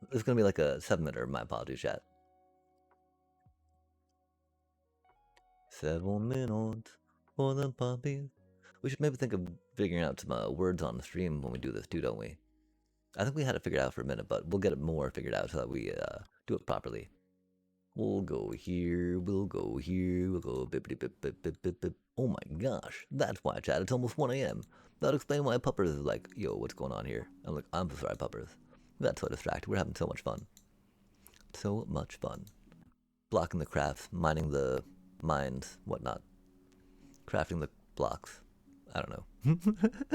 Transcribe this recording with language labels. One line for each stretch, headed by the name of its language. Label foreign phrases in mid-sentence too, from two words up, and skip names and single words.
English: It's gonna be like a 7-minute, my apologies, chat. 7 minutes for the puppies. We should maybe think of figuring out some words on the stream when we do this too, don't we? I think we had it figured out for a minute, but we'll get it more figured out so that we do it properly. We'll go here, we'll go here, we'll go bippity bip bip bip bip bip. Oh my gosh, that's why, chat. It's almost 1 a.m. That'll explain why Puppers is like, yo, what's going on here? I'm like, I'm so sorry, Puppers. We got so distracted. We're having so much fun. So much fun. Blocking the crafts, mining the mines, whatnot. Crafting the blocks. I don't know.